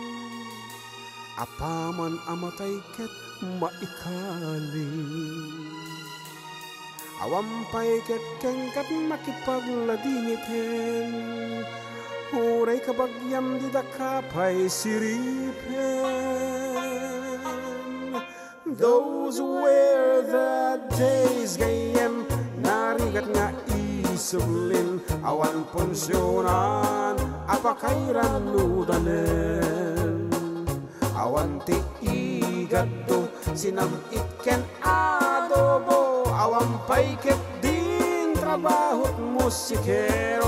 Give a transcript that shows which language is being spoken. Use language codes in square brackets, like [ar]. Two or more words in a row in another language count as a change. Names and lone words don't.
[ilo] apaman amatay ket maikaling. Awampay ket kengkat makipagladingiten, huray kabagyam di dakapay siripen. [en] Those were the days [ilo] gayem, narigat nga isublin, awan pensyonan apakairan nudanen. Awan ti igadto sinamit ken adobo, awan pay ket din trabahot musikero.